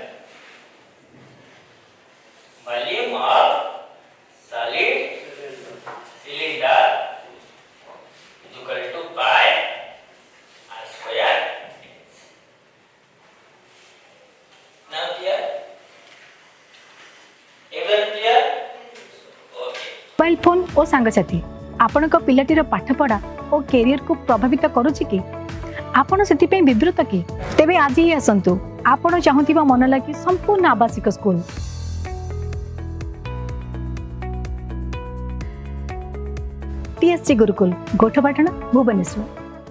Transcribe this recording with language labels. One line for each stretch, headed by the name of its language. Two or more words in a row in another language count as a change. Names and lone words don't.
English: Volume of solid cylinder is equal to pi r square. Now clear? Everyone clear? Okay. mobile phone
Odia: ଓ ସାଙ୍ଗସାଥୀ ଆପଣଙ୍କ ପିଲାଟିର ପାଠପଢ଼ା ଓ କ୍ୟାରିୟରକୁ ପ୍ରଭାବିତ କରୁଛି କି ଆପଣ ସେଥିପାଇଁ ବିବ୍ରତ କି ତେବେ ଆଜି ହିଁ ଆସନ୍ତୁ ଆପଣ ଚାହୁଁଥିବା ମନ ଲାଗି ସମ୍ପୂର୍ଣ୍ଣ ଆବାସିକ ସ୍କୁଲ TSG ଗୁରୁକୁଲ ଗୋଠପାଟଣା ଭୁବନେଶ୍ୱର।